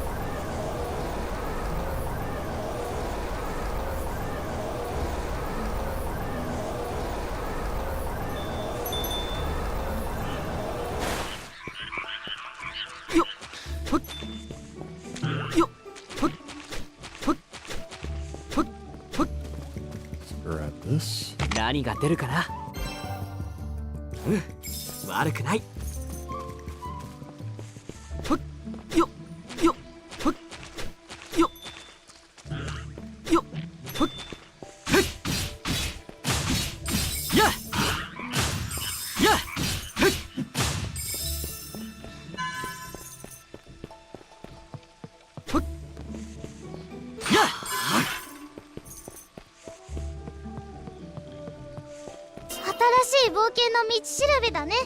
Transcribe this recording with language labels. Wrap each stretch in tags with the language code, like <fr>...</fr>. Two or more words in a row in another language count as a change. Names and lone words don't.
<en>Yo, put, yo, put, put, put, put. Let's grab this.</en> <ja>何が出るかな。悪くない。</ja> <en>Put, yo, yo, put, yo, yo, put. やっやっ Put, やっ</en> <ja>新しい冒険の道しるべだね。</ja>